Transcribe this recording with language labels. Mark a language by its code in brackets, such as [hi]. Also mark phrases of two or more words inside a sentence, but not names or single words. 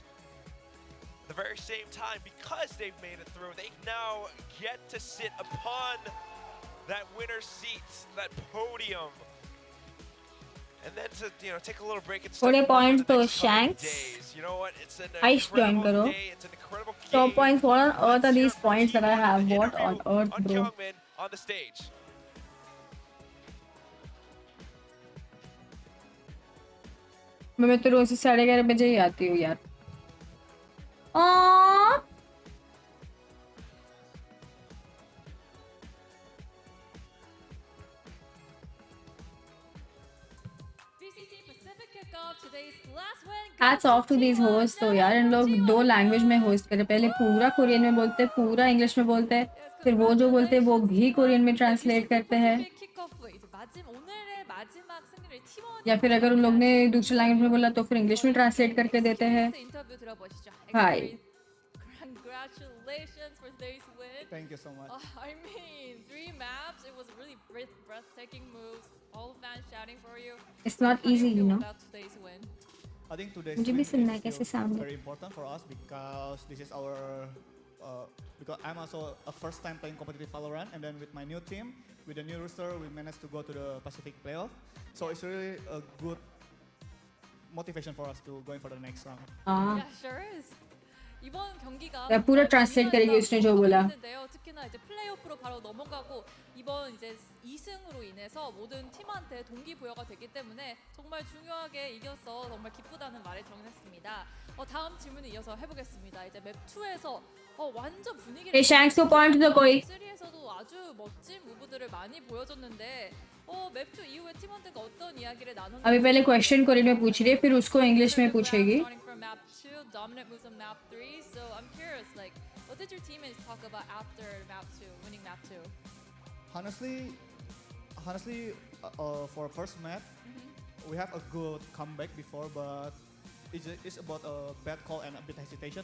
[en] At the very same time, because they've made it through, they now get to sit upon that winner's seat, that podium. And then to, you know, take a little break and [hi] थोड़े [en] study points for the [hi] तो [en] next couple of Shanks. days. You know what? It's an Ice join incredible [hi] करो. [en] day. It's an incredible Top points. What on earth are these points that I have? What on earth, bro? Youngman on the stage. [hi] मैं तो रोज 11:30 बजे ही आती हूँ यार. Aww. [en] VCT Pacific Kickoff, today's last win. Hats off to these hosts [hi] तो यार, इन लोग 2 लैंग्वेज में होस्ट करे. पहले पूरा कोरियन में बोलते हैं, पूरा इंग्लिश में बोलते हैं, फिर वो जो बोलते हैं वो भी कोरियन में ट्रांसलेट करते हैं. [ko] 오늘의 마지막 승리를 팀원 [hi] या फिर अगर उन लोग ने दूसरे लैंग्वेज में बोला तो फिर इंग्लिश में ट्रांसलेट करके देते हैं. [ko] 인터뷰 들어보시죠. [en] Hi. Congratulations for today's win. Thank you so much. I mean, 3 maps. It was really breathtaking moves. All fans shouting for you. It's not easy, you know. About today's win. I think today's [hi] मुझे भी [en] win [hi] सुनना है [en] is [hi] कैसे [en] still [hi] sound है. [en] very important for us because this is our because I'm also a first time playing competitive Valorant, and then with my new team, with the new roster, we managed to go to the Pacific playoff. So it's really a good motivation for us to going for the next round. Yeah, sure is. [ko] 이번 경기가 [hi] या पूरा ट्रांसलेट करेगी उसने जो बोला. [ko] 특히나 이제 플레이오프로 바로 넘어가고 이번 이제 2승으로 인해서 모든 팀한테 동기부여가 됐기 때문에 정말 중요하게 이겨서 정말 기쁘다는 말을 전했습니다. 다음 질문을 이어서 해보겠습니다. 이제 맵 2에서 완전 분위기를 [hi] Hey, Shanks को point दो कोई. [ko] 3에서도 아주 멋진 무브들을 많이 보여줬는데 맵 2 이후에 팀원들과 어떤 이야기를 나눴는지 [hi] अभी पहले क्वेश्चन कोरियन में पूछ रही है, फिर उसको इंग्लिश में पूछेगी. [en] Starting from map 2, dominant moves on map 3. So I'm curious, like, what did your teammates talk about after map 2, winning map 2? Honestly, for first map, we have a good comeback before, but it's about a bad call and a bit hesitation.